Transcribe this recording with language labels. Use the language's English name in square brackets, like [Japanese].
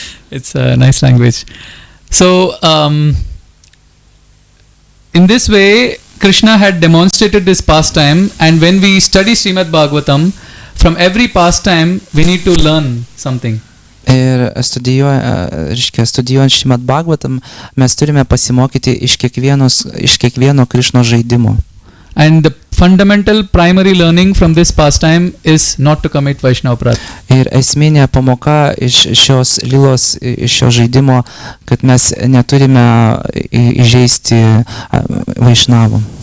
[English] It's a nice language. So in this way Krishna had demonstrated this pastime, and when we study Srimad Bhagavatam, from every pastime we need to learn something. [Lithuanian] Ir studijuojant Srimad Bhagavatam, mes turime pasimokyti iš kiekvieno Krishnos žaidimo. [English] And the fundamental primary learning from this pastime is not to commit Vaishnava aparadha. [Lithuanian] Ir esminė pamoka iš šios lilos, iš šio žaidimo, kad mes neturime įžeisti Vaishnavų.